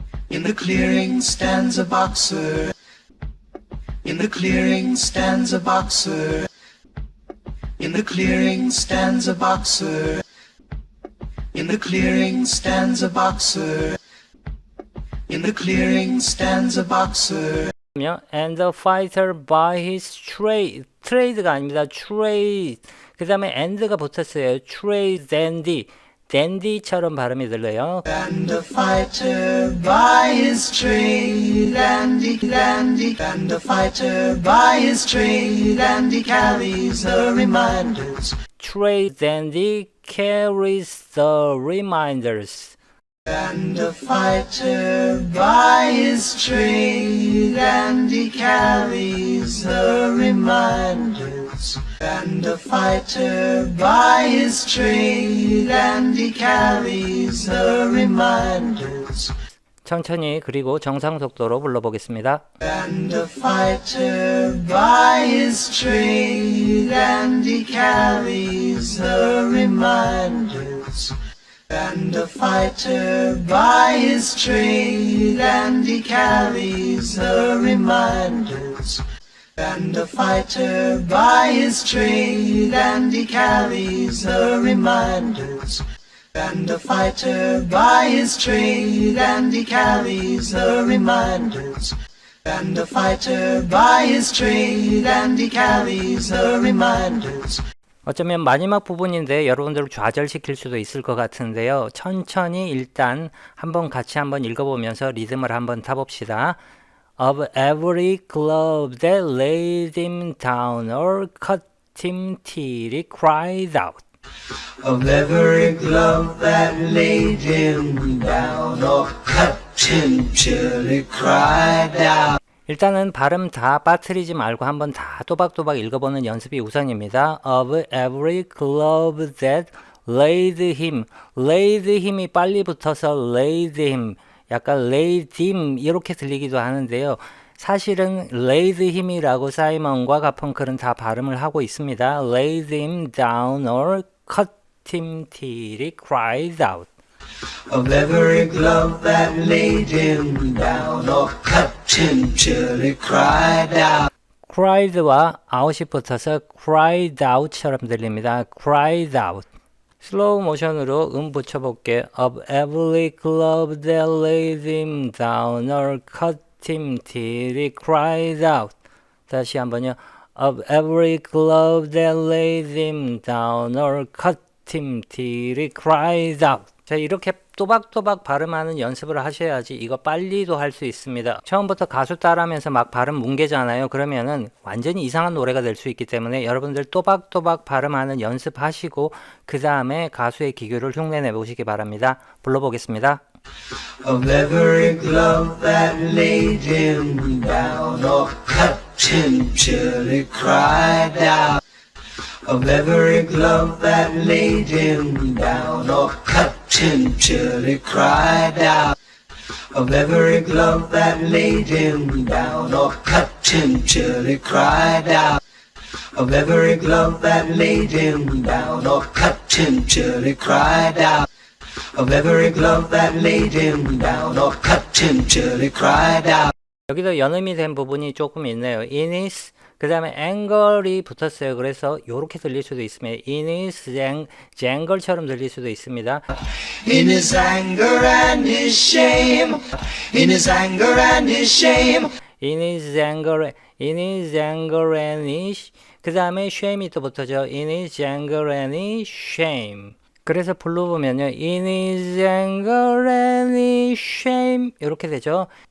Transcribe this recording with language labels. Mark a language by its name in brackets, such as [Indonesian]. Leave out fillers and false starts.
[English] In the clearing stands a boxer. In the clearing stands a boxer. In the clearing stands a boxer. In the clearing stands a boxer. In the clearing stands a boxer. And the fighter by his trade. [Korean] trade가 아닙니다. [English] trade. [Korean] 그 다음에 [English] and [Korean] 가 붙었어요. [English] trade dandy. [Korean] dandy처럼 발음이 들려요. [English] And a fighter by his trade, and he and a fighter by his trade, and he carries the reminders. trade dandy carries the reminders. And a fighter by his trade, and he carries the reminders. And a fighter by his trade, and he carries the reminders. [Korean] 천천히 그리고 정상 속도로 불러보겠습니다. [English] And a fighter by his trade, and he carries the reminders. And a fighter by his trade, and he carries the reminders. And a fighter by his trade, and he carries the reminders. And a fighter by his trade, and he carries the reminders. And a fighter by his trade, and he carries the reminders. [Korean] 어쩌면 마지막 부분인데 여러분들을 좌절시킬 수도 있을 것 같은데요. 천천히 일단 같이 한번 읽어보면서 리듬을 한번 타봅시다. [English] Of every glove that laid him down or cut him till he cried out. Of every glove that laid him down or cut him till he cried out. [Korean] 일단은 발음 다 빠뜨리지 말고 한번 다 또박또박 읽어보는 연습이 우선입니다. [English] Of every glove that laid him. [Korean] laid 힘이 빨리 붙어서 [English] laid him. [Korean] 약간 [English] laid him [Korean] 이렇게 들리기도 하는데요. 사실은 laid him이라고 사이먼과 가펑클은 다 발음을 하고 있습니다. [English] laid him down or cut him till he cried out. Of every glove that laid him down or cut him till he cried out. [Korean] cried와 out이 붙어서 [English] cried out [Korean] 처럼 들립니다. [English] cried out. [Korean] 슬로우 모션으로 붙여볼게요. [English] Of every glove that laid him down or cut him till he cried out. [Korean] 다시 한번요. [English] Of every glove that laid him down or cut him till he cried out. [Korean] 자, 이렇게 또박또박 발음하는 연습을 하셔야지 이거 빨리도 할 수 있습니다. 처음부터 가수 따라하면서 막 발음 뭉개잖아요. 그러면은 완전히 이상한 노래가 될 수 있기 때문에 여러분들 또박또박 발음하는 연습하시고 그 다음에 가수의 기교를 흉내내 보시기 바랍니다. 불러보겠습니다. [English] Of every glove that laid him down or cut him till he cried out. Of every glove that laid him down or cut him till he cried out. Of every glove that laid him down or cut him till he cried out. Of every glove that laid him down or cut him till he cried out. Of every glove that laid him down or cut him till he cried out. [Korean] 여기도 연음이 된 부분이 조금 있네요. [English] In his [Korean] 그 다음에 anger이 붙었어요. 그래서 이렇게 들릴 수도 있습니다. [English] In his janger [Korean] 처럼 들릴 수도 있습니다. [English] In his anger and his shame. In his anger and his shame. in his anger and his [Korean] 그 다음에 [English] shame이 [Korean] 또 붙어져. [English] in his anger and his shame. [Korean] 그래서 불러보면요. [English] in his anger and his shame [Korean] 이렇게 되죠.